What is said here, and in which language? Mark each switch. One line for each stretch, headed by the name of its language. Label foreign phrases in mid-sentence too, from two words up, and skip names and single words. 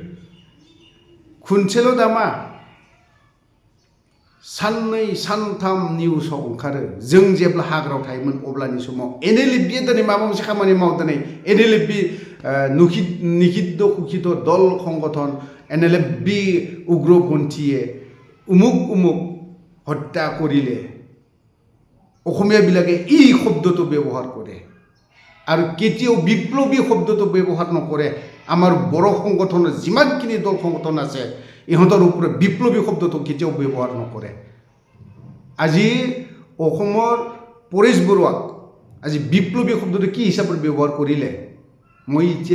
Bodo: खनसेल' दामा साननै सानथाम निउसाव ओंखारो जों जेब्ला हाग्रायाव थायोमोन अब्लानि समाव एनएलएफबि दिनै माबा मोनसे खामानि मावदों एनएलएफबि निषिद्ध कुषिद्ध दल संगठन एनएलएफबि उग्रपन्थीয়ে
Assamese: উমুক উমুক হত্যা কৰিলে অসমীয়াবিলাকে এই শব্দটো ব্যৱহাৰ কৰে আৰু কেতিয়াও বিপ্লবী শব্দটো ব্যৱহাৰ নকৰে আমাৰ বড় সংগঠনৰ যিমানখিনি দল সংগঠন আছে ইহঁতৰ ওপৰত বিপ্লবী শব্দটো কেতিয়াও ব্যৱহাৰ নকৰে আজি অসমৰ পৰেশ বৰুৱাক আজি বিপ্লবী শব্দটো কি হিচাপত ব্যৱহাৰ কৰিলে মই এতিয়া